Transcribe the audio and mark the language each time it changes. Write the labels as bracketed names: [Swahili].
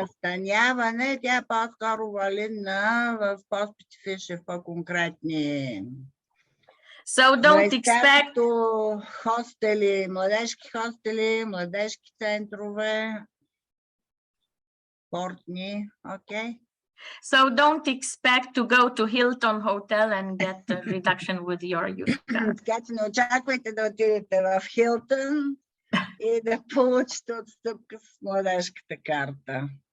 [Bulgarian] настаняване тя е по-скоро валидна в по-специфични, по-конкретни [English] So don't expect [Bulgarian] като хостели, младежки центрове, спортни, окей. [English] So don't expect to go to Hilton Hotel and get a reduction with your youth card. [Bulgarian] Така че не очаквайте да отидете в Хилтън и да получите отстъпка с младежката карта.